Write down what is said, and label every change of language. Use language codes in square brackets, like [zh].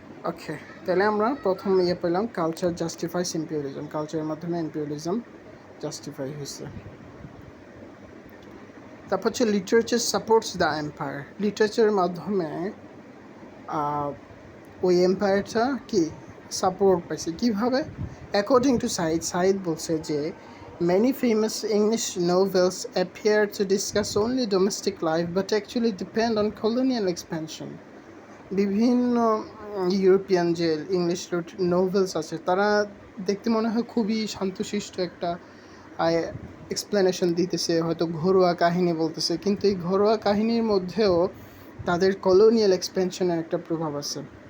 [bn] ওকে, তাহলে আমরা প্রথম পেলাম কালচার জাস্টিফাইস ইম্পেরিয়ালিজম, কালচারের মাধ্যমে ইম্পেরিয়ালিজম জাস্টিফাই হয়েছে। তারপর হচ্ছে লিটারেচার সাপোর্টস দ্য এম্পায়ার, লিটারেচারের মাধ্যমে ওই এম্পায়ারটা কি সাপোর্ট পাইছে কীভাবে? [en] according to Saeed [bn] বলছে যে [en] many famous English novels appear to discuss only domestic life but actually depend on colonial expansion. [bn] বিভিন্ন ইউরোপিয়ান যে ইংলিশ নোভেলস আছে, তারা দেখতে মনে হয় খুবই শান্তশিষ্ট একটা এক্সপ্লেনেশন দিতেছে, হয়তো ঘরোয়া কাহিনী বলতেছে, কিন্তু এই ঘরোয়া কাহিনীর মধ্যেও তাদের কলোনিয়াল এক্সপেনশনের একটা প্রভাব আছে।